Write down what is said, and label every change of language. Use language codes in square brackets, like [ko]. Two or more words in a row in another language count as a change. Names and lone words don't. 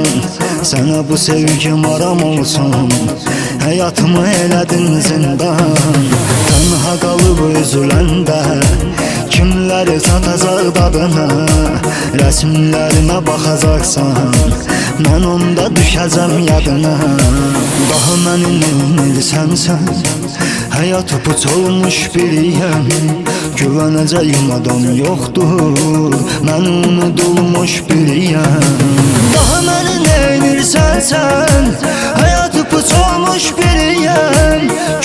[az] Sənə bu sevgim aram olsun. Həyatımı elədin zindan. Tənha qalıb üzüləndə kimləri satacaq dadına? Rəsmlərimə baxacaqsan, mən onda düşəcəm yadına. Daha məni neymirsən sən? [tr] Hayatı puç olmuş biriyim. Güveneceğim adam yoktur. Ben unutulmuş biriyim. Daha beni neymirsen sen? Hayatı puç olmuş biriyim.